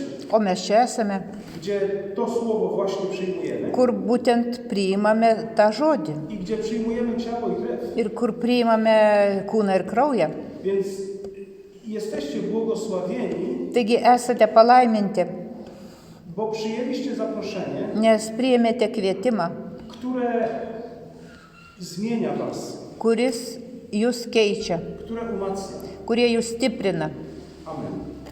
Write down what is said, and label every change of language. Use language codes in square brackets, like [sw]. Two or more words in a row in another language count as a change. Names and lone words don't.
[lt] O mes čia esame, [pl] gdzie to słowo właśnie przyjmujemy [lt] kur būtent priimame tą žodį. [pl] i gdzie przyjmujemy ciało i krew. [lt] Ir kur priimame kūną ir kraują. [pl] Więc jesteście błogosławieni, [lt] Taigi esate palaiminti, [pl] bo przyjęliście zaproszenie, [lt] nes priėmėte kvietimą, [pl] które zmienia Was, [lt] kuris jūs keičia, [pl] które umacnia. [lt] kurie jūs stiprina. [pl] Amen.